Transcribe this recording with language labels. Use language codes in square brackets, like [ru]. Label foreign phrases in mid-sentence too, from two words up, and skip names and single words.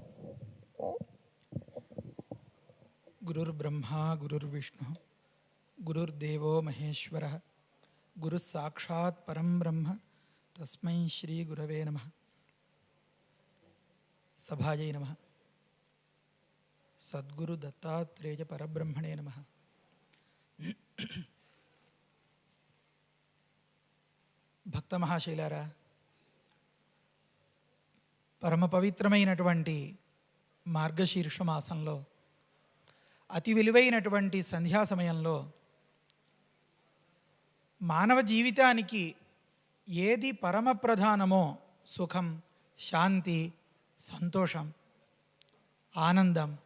[sa] गुरुर्ब्रह्मा गुरुर्विष्णु गुरुर्देवो महेश्वरः गुरुस्साक्षात् परं ब्रह्म तस्मै श्री गुरवे नमः. सभायै नमः. सद्गुरु दत्तात्रेय परब्रह्मणे नमः. [te] భక్త మహాశైలారా, పరమ పవిత్రమైనటువంటి మార్గశీర్ష మాసంలో, అతి విలువైనటువంటి సంధ్యా సమయంలో మానవ జీవితానికి ఏది పరమ ప్రధానమో, సుఖం, శాంతి, సంతోషం, ఆనందం,